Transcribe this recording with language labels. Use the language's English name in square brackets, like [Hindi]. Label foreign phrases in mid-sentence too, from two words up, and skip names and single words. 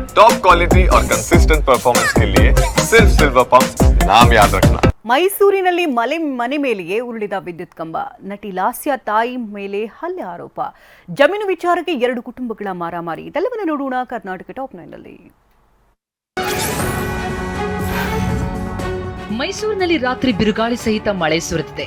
[English] top quality [Hindi] और [English] consistent performance [Hindi] के लिए सिर्फ सिल्वर पंप नाम याद रखना। [Kannada] ಮೈಸೂರಿನಲ್ಲಿ ಮನೆ ಮೇಲೆಯೇ ಉರುಳಿದ ವಿದ್ಯುತ್ ಕಂಬ. ನಟಿ ಲಾಸ್ಯ ತಾಯಿ ಮೇಲೆ ಹಲ್ಲೆ ಆರೋಪ. ಜಮೀನು ವಿಚಾರಕ್ಕೆ 2 ಕುಟುಂಬಗಳ ಮಾರಾಮಾರಿ. ಇದೆಲ್ಲವನ್ನ ನೋಡೋಣ ಕರ್ನಾಟಕ ಟಾಪ್ 9 ನಲ್ಲಿ. ಮೈಸೂರಿನಲ್ಲಿ ರಾತ್ರಿ ಬಿರುಗಾಳಿ ಸಹಿತ ಮಳೆ ಸುರಿದಿದೆ.